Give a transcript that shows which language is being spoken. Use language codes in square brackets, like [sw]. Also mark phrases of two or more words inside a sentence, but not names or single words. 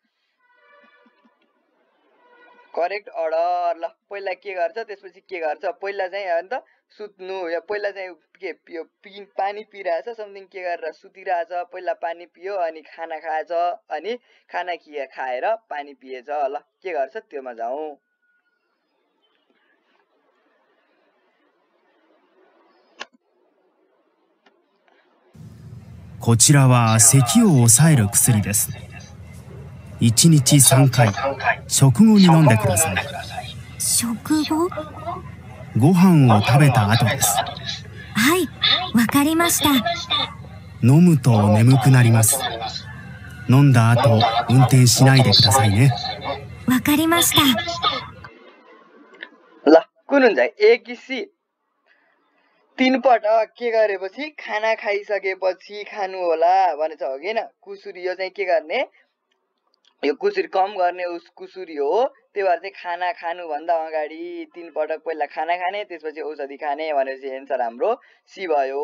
[en] correct order [ne] ल पहिला के गर्छ त्यसपछि के गर्छ पहिला चाहिँ हैन त सुत्नु या पहिला चाहिँ के यो पानी पिइरहेछ समथिङ के गरेर सुतिरहेछ पहिला पानी पियो अनि खाना खाएछ अनि खाना खाएर पानी पिएछ ल के गर्छ त्योमा जाऊ [ja] こちらは咳を抑える薬です。1日3回、食後に飲んでください。食後？ご飯を食べた後です。はい、わかりました。飲むと眠くなります。飲んだ後運転しないでくださいね。わかりました。 [ne] ल कुन हुन्छ ए कि सी? 3 पटक के गरेपछि खाना खाइसकेपछि खानु होला भनेछ हो किन? कुसुरी यो चाहिँ के गर्ने? यो कुसुरी कम गर्ने उस कुसुरी हो। त्यही भएर चाहिँ खाना खानु भन्दा अगाडि 3 पटक पहिला खाना खाने त्यसपछि औषधि खाने भनेपछि एन्सर हाम्रो सी भयो।